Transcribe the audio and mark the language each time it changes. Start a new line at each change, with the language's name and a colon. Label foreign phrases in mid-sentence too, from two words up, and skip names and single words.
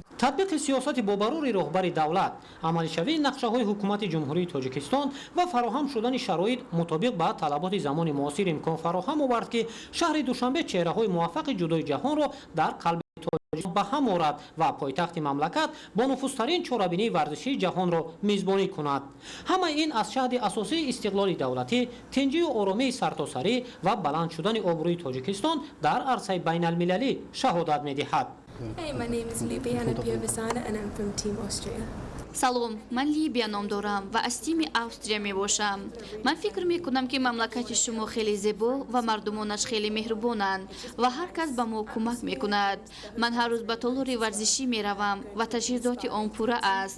Tajik: татбиқи сиёсати бобарури роҳбари давлат, амалишавии нақшаҳои ҳукумати ҷумҳурии Тоҷикистон ва фароҳам шудани шароит мутобиқ ба талаботи замони муосир имкон фароҳам овард ки шаҳри Душанбе чеҳраҳои муваффақи ҷудои ҷаҳонро дар қалби Тоҷикистон ба ҳам орад ва пойтахти мамлакат бо нуфузтарин чорабинии варзишии ҷаҳонро мизбонӣ кунад. ҳамаи ин аз шаҳди асосии истиқлоли давлатӣ, тинҷию оромии сартосарӣ ва баланд шудани обрӯи Тоҷикистон дар арсаи байналмилалӣ шаҳодат медиҳад.
English: Hey, my name is Libiana Piovasana and I'm from Team Austria.
Tajik: салом, ман Либия ном дорам ва аз тими Австрия мебошам. Ман фикр мекунам ки мамлакати шумо хеле зебо ва мардумонаш хеле меҳрубонанд ва ҳар кас ба мо кӯмак мекунад. Ман ҳар рӯз ба толори варзишӣ меравам ва таҷҳизоти он пурра аст.